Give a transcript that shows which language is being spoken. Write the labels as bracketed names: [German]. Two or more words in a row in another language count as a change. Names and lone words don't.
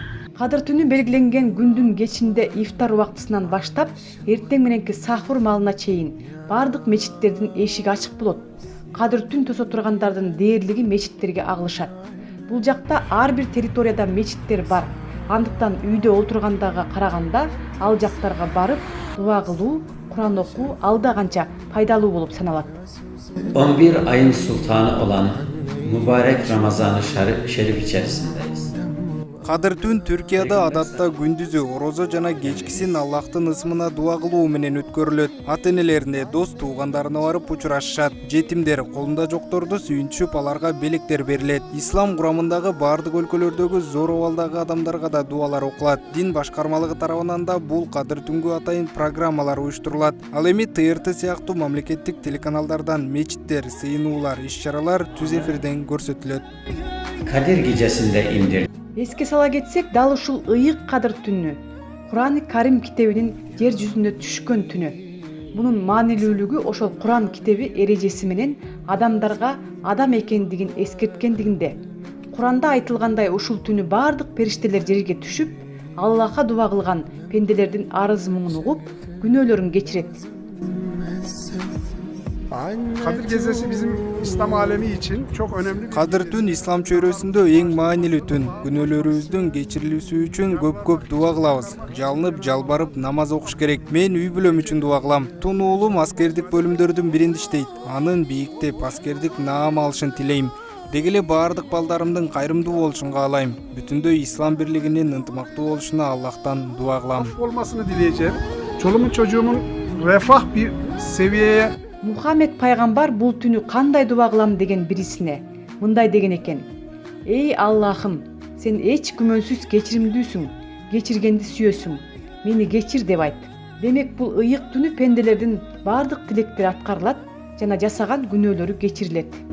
[Kyrgyz] Кадыр түнү белгиленген күндүн кечинде ифтар убактысынан баштап, эртең мененки сахур маалына чейин бардык мечиттердин эшиги ачык болот. Кадыр түн тосо тургандардын дээрлиги мечиттерге агылышат. Бул жакта ар бир территорияда мечиттер бар. Андыктан үйдө отургандага караганда ал жактарга барып, дуа кылуу, Кур'ан окуу алда канча пайдалуу болуп саналат. [Turkish] 11 ayın sultanı olan mübarek Ramazan-ı Şerif içerisindeyiz. [Kyrgyz] Кадыр түн Түркияда адатта күндүзү орозо жана кечкисин Аллахтын ысмына дуа кылуу менен өткөрүлөт. Ата-энелерине, дос туугандарына барып учурашышат. Жетимдер, колунда жокторду сүйүнтүшүп, аларга белектер берилет. Ислам курамындагы бардык өлкөлөрдөгү зор абалдагы адамдарга да дуалар окулат. Дин башкармалыгы тарабынан да бул Кадыр түнгү атайын программалар уюштурулат. Ал эми ТРТ сыяктуу мамлекеттик телеканалдардан мечиттер, сыйынуулар, иш-чаралар түз эфирден көрсөтүлөт. [Turkish] Kadir gecesinde indir. [Kyrgyz] Эске сала кетсек, дал ушул ыйык Кадыр түнү Кур'аны Карим китебинин жер жүзүндө түшкөн түнү. Мунун маанилүүлүгү ошол Кур'ан китеби эрежеси менен адамдарга адам экендигин эскерткендигинде. Кур'анда айтылгандай ушул түнү бардык периштелер жерге түшүп, Аллахка дуа кылган пенделердин арыз муңун угуп, күнөөлөрүн кечирет. [Turkish] Kadir Gecesi bizim İslam alemi için çok önemli bir... [Kyrgyz] Кадыр түн ислам чөйрөсүндө эң маанилүү түн. Күнөөлөрүбүздүн кечирилүүсү үчүн көп дуа кылабыз. Жалынып, жалбарып намаз окуш керек. Мен үй бүлөм үчүн дуа кылам. Тун уулум аскердик бөлүмдөрдүн биринде иштейт. Анын бийиктеп аскердик наам алышын тилейм. Деги эле баардык балдарымдын кайрымдуу болушун каалайм. Бүтүндөй ислам бирлигинин ынтымактуу болушуна Аллахтан дуа кылам. [Turkish] olmasını dileyeceğim. Çoluğumun çocuğumun refah bir seviyeye... [Kyrgyz] Мухаммед пайгамбар бул түнү кандай дуа кылам деген бирисине мындай деген экен: Эй Аллахым, сен эч күмөнсүз кечиримдүүсүң, кечиргенди сүйөсүң, мени кечир деп айт. Демек бул ыйык түнү пенделердин бардык тилектери аткарылат жана жасаган күнөөлөрү кечирилет.